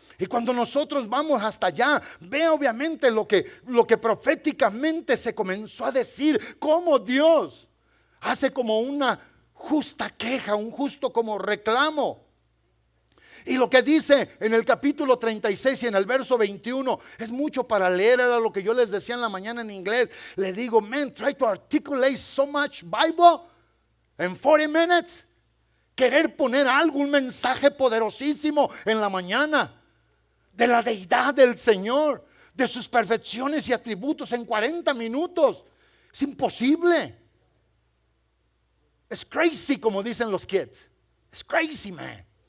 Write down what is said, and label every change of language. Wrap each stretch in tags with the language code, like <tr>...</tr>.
<es>Y cuando nosotros vamos hasta allá, ve obviamente lo que proféticamente se comenzó a decir, cómo Dios hace como una justa queja, un justo como reclamo. Y lo que dice en el capítulo 36 y en el verso 21 es mucho para leer. Era lo que yo les decía en la mañana en inglés. Le digo,</es> <en>man, try to articulate so much Bible in 40 minutes.</en> <es>Querer poner algo, un mensaje poderosísimo en la mañana de la deidad del Señor, de sus perfecciones y atributos en 40 minutos. Es imposible. Es crazy, como dicen los kids. Es crazy, man.</es>